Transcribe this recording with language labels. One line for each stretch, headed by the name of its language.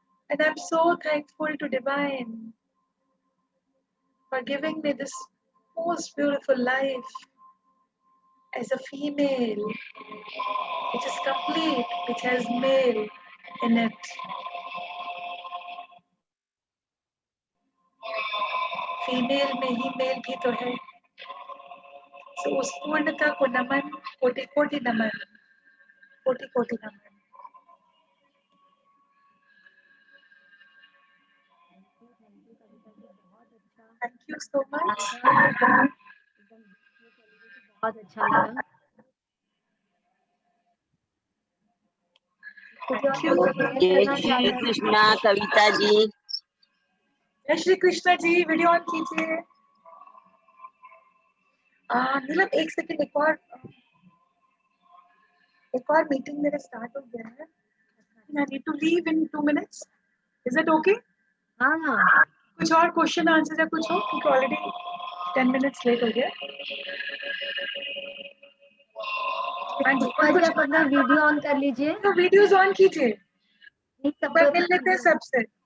English: And I'm so thankful to Divine for giving me this most beautiful life as a female, which is complete, which has male in it.
Hindi: Female में ही mail भी तो है, सो उस पूर्णता को नमन, कोटि कोटि नमन, कोटि कोटि नमन.
English: Thank you so much.
Hindi: बहुत अच्छा लगा. जय श्री कृष्णा कविता जी. जय श्री कृष्णा जी. वीडियो ऑन कीजिए. नीलम एक सेकंड, एक और मीटिंग मेरा स्टार्ट हो गया है.
English: I need to leave in 2 minutes. Is it okay?
Hindi: हाँ. कुछ और क्वेश्चन आंसर या कुछ हो, क्योंकि ऑलरेडी 10 मिनट्स लेट हो गया. पुष्पा जी आप अपना वीडियो ऑन कर लीजिए. तो वीडियोस ऑन कीजिए. सब मिल लेते हैं सबसे.